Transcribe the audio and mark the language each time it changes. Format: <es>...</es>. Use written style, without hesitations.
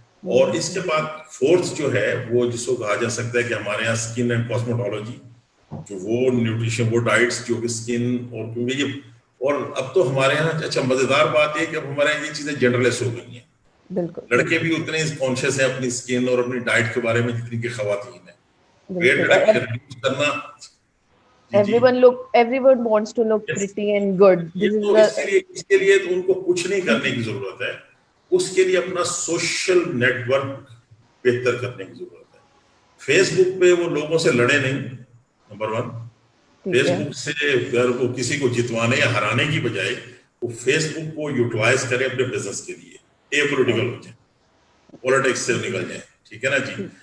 <hi>और इसके बाद 4th जो है वो जिसको कहा जा सकता है कि हमारे यहाँ स्किन एंड कॉस्मेटोलॉजी, जो वो न्यूट्रिशन, वो डाइट्स जो कि स्किन, और क्योंकि ये, और अब तो हमारे यहाँ अच्छा मजेदार बात है कि अब हमारे यहाँ ये चीजें जनरलाइज हो गई हैं। बिल्कुल, लड़के भी उतने कॉन्शियस है अपनी स्किन और अपनी डाइट के बारे में जितनी की खवातीन है। वेट रिड्यूस करना,</hi> <en>everyone wants to look pretty and good.</en> <hi>इसके लिए तो उनको कुछ नहीं करने की जरूरत है, उसके लिए अपना सोशल नेटवर्क बेहतर करने की जरूरत है। फेसबुक पे वो लोगों से लड़े नहीं, नंबर 1। फेसबुक से अगर वो किसी को जितवाने या हराने की बजाय वो फेसबुक को यूटिलाइज करे अपने बिजनेस के लिए, ए पॉलिटिकल हो जाए, पॉलिटिक्स से निकल जाए, ठीक है ना जी।</hi>